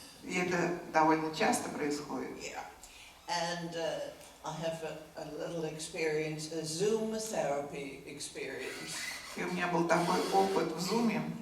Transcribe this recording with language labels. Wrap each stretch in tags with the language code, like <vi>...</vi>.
<ru>И это довольно часто происходит.</ru> <en>Yeah. And I have a little experience, a Zoom therapy experience.</en> <ru>И у меня был такой опыт в Zoom.</ru>